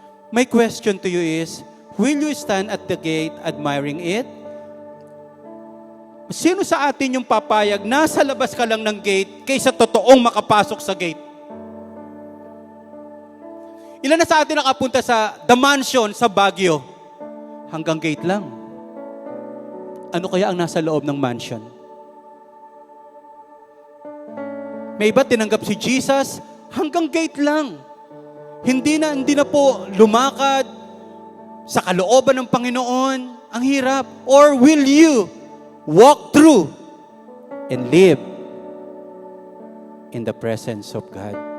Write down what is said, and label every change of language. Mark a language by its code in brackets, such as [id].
[en] My question to you is, will you stand at the gate admiring it? [tl] Sino sa atin yung papayag, nasa labas ka lang ng gate kaysa totoong makapasok sa gate? Ilan na sa atin nakapunta sa The Mansion sa Baguio? Hanggang gate lang. Ano kaya ang nasa loob ng mansion? May iba tinanggap si Jesus, hanggang gate lang. Hindi na po lumakad sa kalooban ng Panginoon. Ang hirap. [en] Or will you walk through and live in the presence of God?